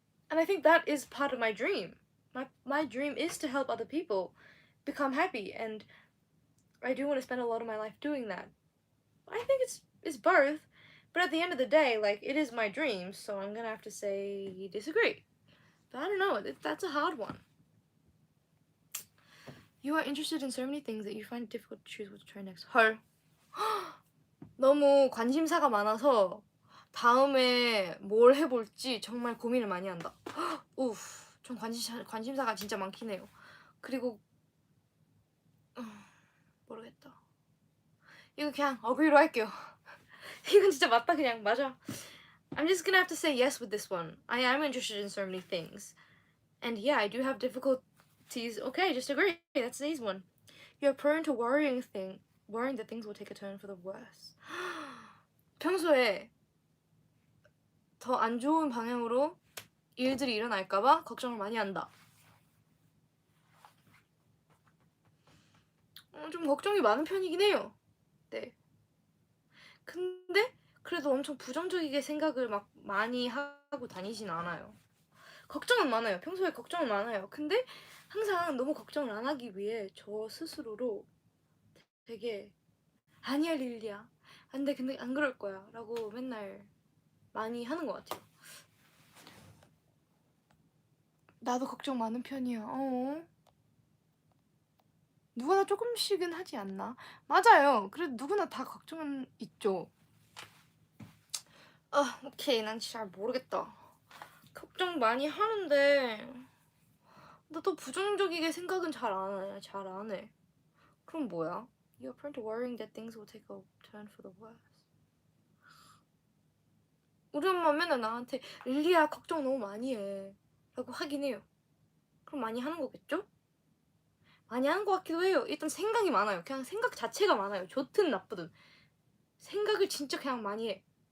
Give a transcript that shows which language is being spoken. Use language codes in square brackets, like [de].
[en] And I think that is part of my dream. My dream is to help other people become happy, and I do want to spend a lot of my life doing that. I think it's both, but at the end of the day, like, it is my dream, so I'm gonna have to say disagree. But I don't know, that's a hard one. You are interested in so many things that you find it difficult to choose what to try next. [ko] 헐. 너무 관심사가 많아서 다음에 뭘 해볼지 정말 고민을 많이 한다. 우프, 전 관심사가 진짜 많긴 해요. 그리고 모르겠다. 이거 그냥 어그리로 할게요. 이건 진짜 맞다, 그냥 맞아. [en] I'm just gonna have to say yes with this one. I am interested in so many things. And yeah, I do have difficulties. Okay, just agree. That's the easy one. You're prone to worrying that things will take a turn for the worse. [ko] 평소에 더 안 좋은 방향으로 일들이 일어날까봐 걱정을 많이 한다. 좀 걱정이 많은 편이긴 해요. 네. 근데 그래도 엄청 부정적이게 생각을 막 많이 하고 다니진 않아요. 걱정은 많아요. 평소에 걱정은 많아요. 근데 항상 너무 걱정을 안 하기 위해 저 스스로로 되게 아니야 릴리야, 안돼, 근데 안 그럴 거야 라고 맨날 많이 하는 것 같아요. 나도 걱정 많은 편이야. 누구나 조금씩은 하지 않나? 맞아요. 그래도 누구나 다 걱정은 있죠. 오케이. 난 잘 모르겠다. 걱정 많이 하는데 나도 부정적이게 생각은 잘 안 해. 그럼 뭐야? [en] You're prone to worrying that things will take a turn for the worse. [ko] 우리 엄마 맨날 나한테 릴리야 걱정 너무 많이 해 라고 하긴 해요. 그럼 많이 하는 거겠죠? 많이 하는 것 같기도 해요. 일단 생각이 많아요. 그냥 생각 자체가 많아요. 좋든 나쁘든 생각을 진짜 그냥 많이 해.